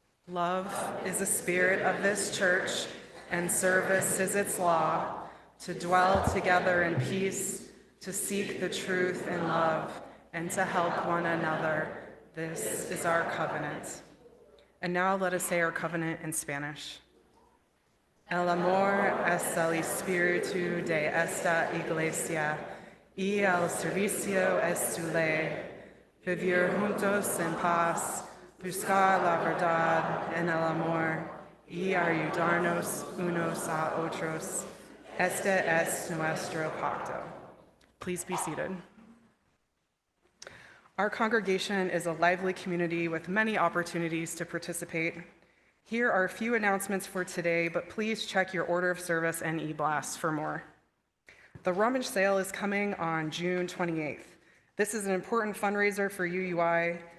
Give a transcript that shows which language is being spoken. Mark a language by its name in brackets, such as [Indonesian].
[English] Love is the spirit of this church, and service is its law, to dwell together in peace, to seek the truth in love, and to help one another. This is our covenant. And now let us say our covenant in Spanish. [Spanish] El amor es el espíritu de esta iglesia, y el servicio es su ley. Vivir juntos en paz, buscar la verdad en el amor, y ayudarnos unos a otros. Este es nuestro pacto. [English] Please be seated. Our congregation is a lively community with many opportunities to participate. Here are a few announcements for today, but please check your order of service and e-blast for more. The rummage sale is coming on June 28th. This is an important fundraiser for UUI.